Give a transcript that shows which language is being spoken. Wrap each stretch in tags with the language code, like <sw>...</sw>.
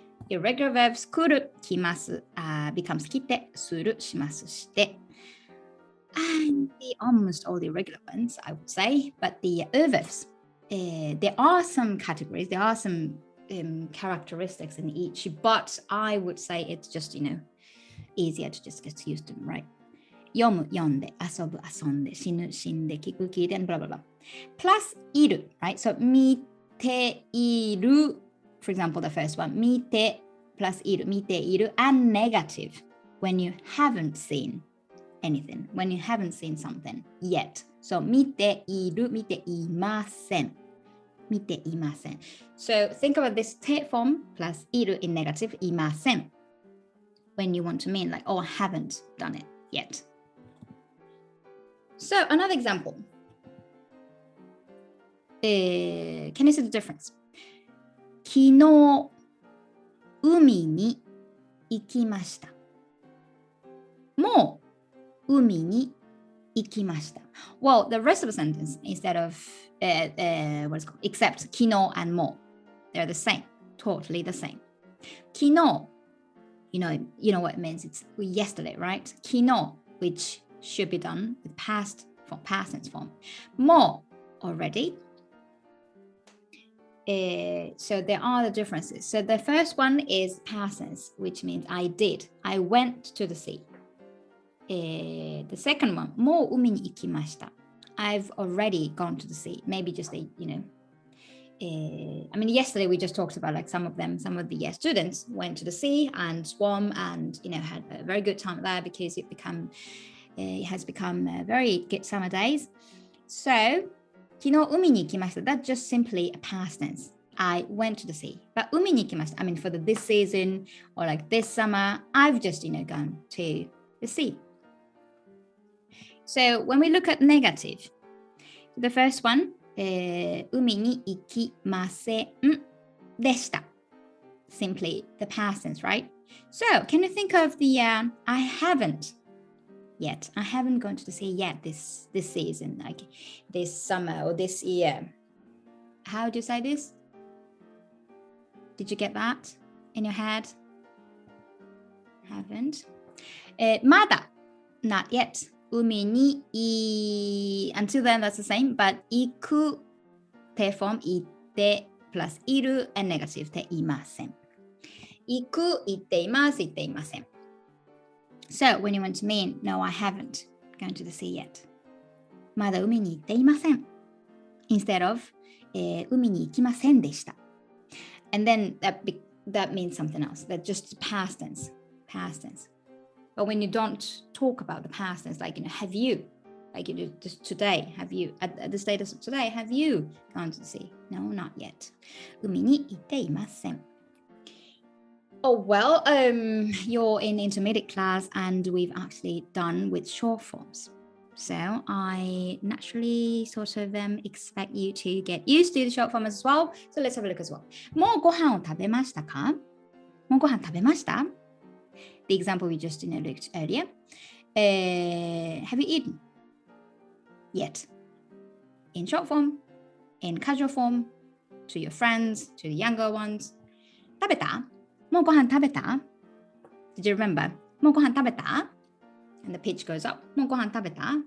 <en>Irregular verbs,</en> <ja>kuru, kimasu, becomes kite, suru, shimasu, shite.</ja> <en>And almost all the irregular ones, I would say. But the verbs, there are some categories, there are some characteristics in each, but I would say it's just, easier to just get used to them, right?</en> <ja>読む、読んで、遊ぶ、遊んで、死ぬ、死んで、聞く、聞いて、</ja> <en>and blah, blah, blah. Plus いる, right? So</en> <ja>見ている,</ja> <en>for example, the first one,</en> <ja>見て plus いる, 見ている,</ja> <en>and negative when you haven't seen anything, when you haven't seen something yet.</en> <ja>So 見ている, 見ていません. 見ていません.</ja> <en>So think about this て form plus いる in negative,</en> <ja>いません.</ja> <en>When you want to mean like, oh, I haven't done it yet. So another example. Can you see the difference?</en> <ja>昨日、海に行きました。もう海に行きました。</ja> <en>Well, the rest of the sentence, instead of, what is it called? Except 昨日 and も they're the same, totally the same. 昨日, you know what it means, it's yesterday, right? 昨日, which should be done with past tense form. も already. So there are the differences. So the first one is past tense, which means I did. I went to the sea. The second one,</en> <ja>もう海に行きました.</ja> <en>I've already gone to the sea. Maybe just I mean, yesterday we just talked about like some of the students went to the sea and swam and, had a very good time there because it has become very good summer days. So,</en> <ja>昨日海に行きました.</ja> <en>That's just simply a past tense. I went to the sea. But</en> <ja>海に行きました.</ja> <en>I mean, for this season or like this summer, I've just, gone to the sea. So when we look at negative, the first one,</en> <ja>海に行きませんでした.</ja> <en>Simply the past tense, right? So can you think of the I haven't yet. I haven't gone to the sea yet this season, like this summer or this year. How do you say this? Did you get that in your head? Haven't. まだ not yet. 海にuntil then that's the same, but 行く te form</en> <ja>行って</ja> <en>plus いる and negative</en> <ja>ていません。行く、行っています、行っていません。</ja> <en>So when you want to mean, no, I haven't gone to the sea yet.</en> <ja>まだ海に行っていません。</ja> <en>Instead of,</en> <ja>海に行きませんでした。</ja> <en>And then that means something else. That's just past tense. Past tense. But when you don't talk about the past tense, like, have you, like, just today, have you, at the status of today, have you gone to the sea? No, not yet.</en> <ja>海に行っていません。</ja> <en>Oh, well, you're in intermediate class and we've actually done with short forms. So I naturally sort of expect you to get used to the short form as well. So let's have a look as well.</en> <ja>もうご飯を食べましたか？もうご飯食べました？</ja> <en>The example we just looked earlier. Have you eaten? Yet. In short form, in casual form, to your friends, to the younger ones.</en> <ja>食べた？もうご飯食べた？</ja> <en>Did you remember?</en> <ja>もうご飯食べた？</ja> <en>And the pitch goes up.</en> <ja>もうご飯食べた？</ja>